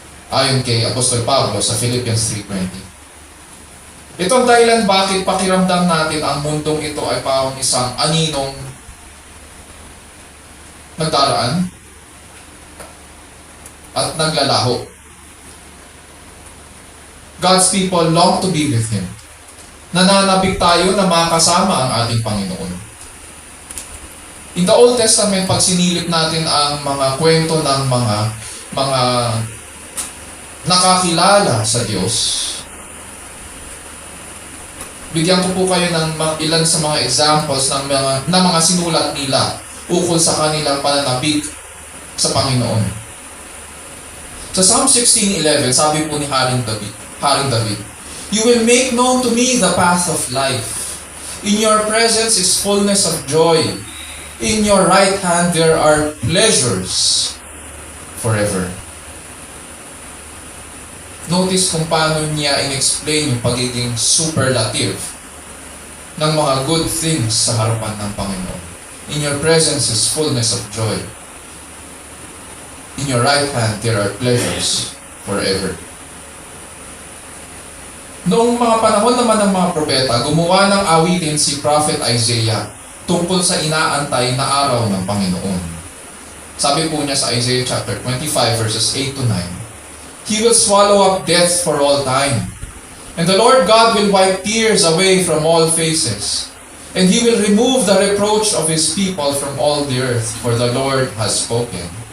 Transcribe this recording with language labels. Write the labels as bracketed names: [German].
[Filipino] Ayon kay Apostol Pablo sa Philippians 3:20. Itong dahilan bakit pakiramdam natin ang mundong ito ay parang isang aninong nagdaraan at naglalaho. [English] God's people long to be with Him. [Filipino] Nananabik tayo na makasama ang ating Panginoon. [English] In the Old Testament, [Filipino] pag sinilip natin ang mga kwento ng mga nakakilala sa Diyos, bigyan ko po kayo ng ilan sa mga examples ng mga sinulat nila ukol sa kanilang pananabik sa Panginoon. Sa Psalm 16:11, sabi po ni Haring David, [English] "You will make known to me the path of life. In your presence is fullness of joy. In your right hand there are pleasures forever." [Filipino] Notice kung paano niya in-explain yung pagiging superlative ng mga good things sa harapan ng Panginoon. [English] In your presence is fullness of joy. In your right hand there are pleasures forever. [Filipino] Noong mga panahon naman ng mga propeta, gumawa ng awitin si Prophet Isaiah tungkol sa inaantay na araw ng Panginoon. Sabi po niya sa [English] Isaiah chapter 25 verses 8 to 9, "He will swallow up death for all time, and the Lord God will wipe tears away from all faces, and He will remove the reproach of His people from all the earth, for the Lord has spoken.